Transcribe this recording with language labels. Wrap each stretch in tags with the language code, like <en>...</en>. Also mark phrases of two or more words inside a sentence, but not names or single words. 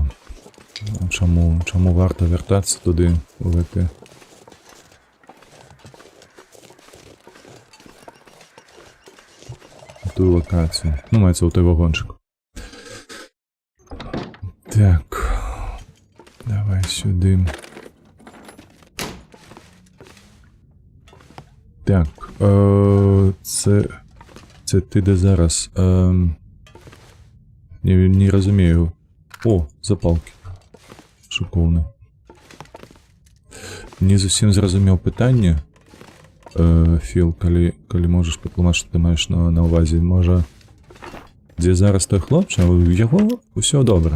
<be>Чаму варта вяртацца туды, у гэты?</be> <uk>Тую локацію.</uk> <be>Ну, маецца ў той вагончык. Так. Давай сюды. Так.</be> <uk>Це ти де зараз?</uk> <be>Не разумею. О, запалки. Шикоўна. Не зусім зразумеў пытанне. Філ, калі можаш патлумачыць, што ты маеш на ўвазе, можа, дзе зараз той хлопча, у яго ўсё добра.</be>